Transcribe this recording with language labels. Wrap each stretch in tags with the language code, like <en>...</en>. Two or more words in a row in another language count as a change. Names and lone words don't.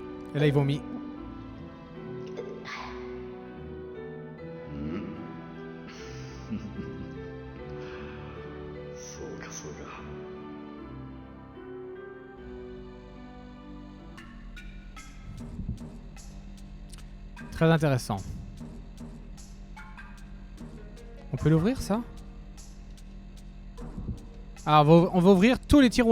<fr>Et là, ils vomit.</fr> <ja>そうかそうか。</ja> <fr>Très intéressant. On peut l'ouvrir, ça? Ah, on va ouvrir tous les tiroirs.</fr>